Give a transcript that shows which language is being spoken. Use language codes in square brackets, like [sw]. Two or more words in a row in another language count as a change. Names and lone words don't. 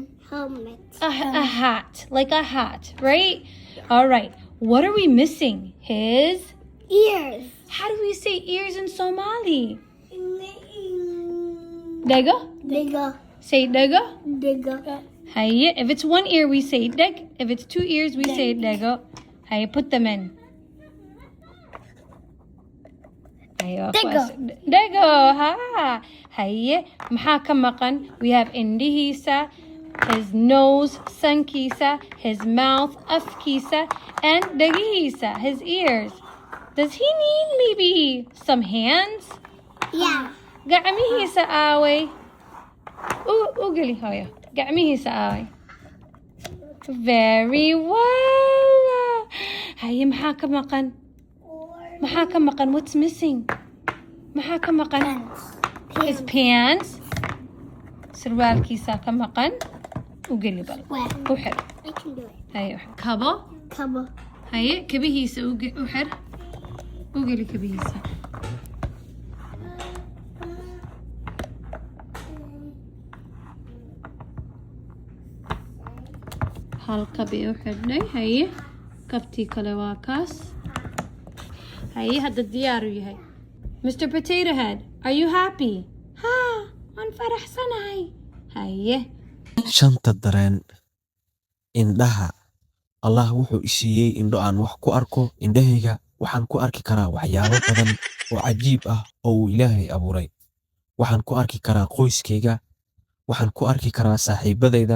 [en] Helmet. A hat, like a hat, right? All right. What are we missing? His. Ears. How do we say ears in Somali? [so] Dega. Digga. [en] Say dega. [so] Digga. [en] Hey, if it's one ear, we say deg. If it's two ears, we say dega. Hey, put them in. [so] Dega. Ha. Hey, maxaa ka maqan? [en] We have indihiisa, his nose, sankiisa, his mouth, afkiisa, and dhegihiisa, his ears. Does he need maybe some hands? Yeah. [so] Gacmihiisa aaway. Ugeli hoyo. Gacmihiisa aaway. [en] Very well. [so] Haye maxaa ka maqan? Maxaa ka maqan? [en] What's missing? [so] Maxaa ka maqan? [en] His pants. [so] Sarwaalkiisa ka maqan. Ugeli bal. U xir. [en] I can do it. [so] Haye u xir. Kabo. Kabo. Haye kabihiisa u xir. Ugeli kabihiisa. hal kabi u xidhnay. Haye kabtii kale waa kaas. Haye hadda diyaar u yahay. [en] Mr. Potato Head, are you happy? [so] Ha, waan faraxsanahay. Haye. Shanta dareen. Indhaha. Allah wuxuu i siiyey indho aan wax ku arko. Indhahayga waxaan ku arki karaa waxyaabo badan oo cajiib ah oo uu Ilaahay abuuray. Waxaan ku arki karaa qoyskayga. Waxaan ku arki karaa saaxiibadayda.